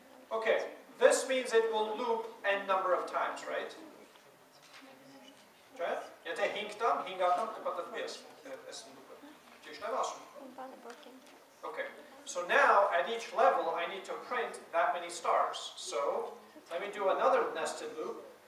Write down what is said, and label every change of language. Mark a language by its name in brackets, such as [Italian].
[English] Okay, this means it will loop n number of times, right? Okay? [Armenian] Եթե 5 տամ, 5 անգամ կպատկվի այս լուպը։ Ճիշտ եմ ասում։ Okay. [English] So now at each level I need to print that many stars. So let me do another nested loop.